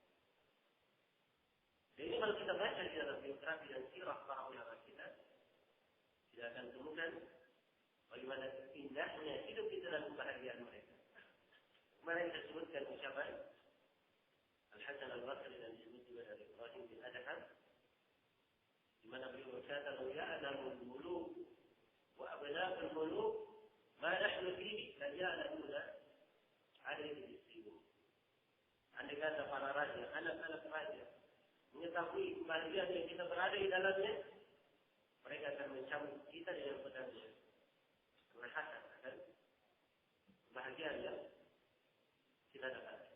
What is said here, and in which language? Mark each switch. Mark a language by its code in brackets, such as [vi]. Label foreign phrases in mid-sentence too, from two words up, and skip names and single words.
[id] Dan ini kalau kita baca di dalam biografi dan sirah para ulama kita, tidak akan temukan bagaimana indahnya hidup kita dan kebahagiaan mereka. Kemarin kita sebutkan ucapan Al-Hasan Al-Basri dan disebut juga dari Ibrahim bin Adham, di mana beliau berkata, [ar] "لو يعلم الملوك وأبناء الملوك ما نحن فيه لا يعلمون عليه بالسيوف." [id] Andai kata para raja, anak-anak raja mengetahui kebahagiaan yang kita berada di dalamnya, mereka akan mencambuk kita dengan pedangnya. Karena hasad akan kebahagiaan yang kita dapat.